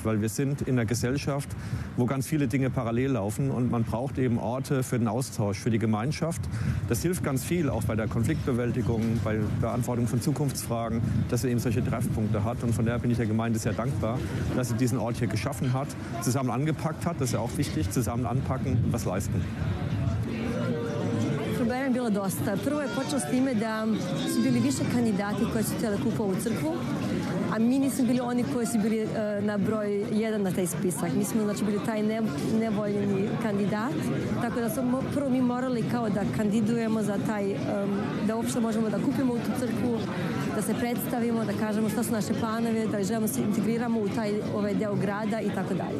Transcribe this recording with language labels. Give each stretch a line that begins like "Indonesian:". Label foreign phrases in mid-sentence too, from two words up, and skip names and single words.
German: Weil wir sind in einer Gesellschaft, wo ganz viele Dinge parallel laufen und man braucht eben Orte für den Austausch, für die Gemeinschaft. Das hilft ganz viel, auch bei der Konfliktbewältigung, bei der Beantwortung von Zukunftsfragen, dass er eben solche Treffpunkte hat. Und von daher bin ich der Gemeinde sehr dankbar, dass sie diesen Ort hier geschaffen hat, zusammen angepackt hat. Das ist ja auch wichtig, zusammen anpacken und was leisten.
Serbian: Problema je bilo dosta. Prvo je počelo s time da su bili više kandidati koji su htjeli kupiti ovu crkvu, a mi nismo bili oni koji su bili na broj 1 na taj spisak. Mi smo znači bili taj nevoljeni kandidat, tako da smo prvo mi morali kao da kandidujemo za taj, da uopšte možemo da kupimo u tu crkvu, da se predstavimo, da kažemo šta su naše planove, da želimo se integriramo u taj ovaj deo grada i tako dalje.